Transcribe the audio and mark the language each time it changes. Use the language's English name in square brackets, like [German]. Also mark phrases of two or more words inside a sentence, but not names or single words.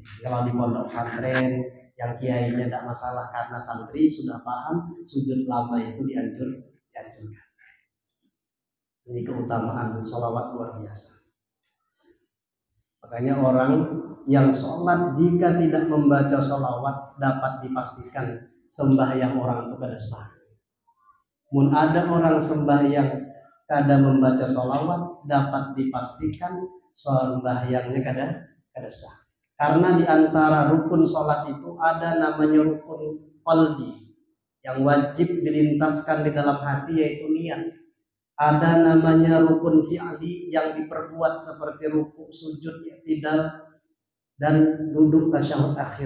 [Indonesian] Kalau di pondok pesantren yang kiainya tidak masalah karena santri sudah paham, sujud lama itu dianjurkan. Ini keutamaan sholawat luar biasa. Makanya orang yang sholat jika tidak membaca sholawat dapat dipastikan sembahyang orang itu kada sah. [Banjar] Mun ada orang sembahyang kada membaca sholawat, dapat dipastikan sembahyangnya kada sah. [Indonesian] Karena di antara rukun sholat itu ada namanya rukun qalbi yang wajib dilintaskan di dalam hati, yaitu niat. Ada namanya rukun fi'li yang diperbuat seperti rukuk, sujud, i'tidal, dan duduk tasyahud akhir.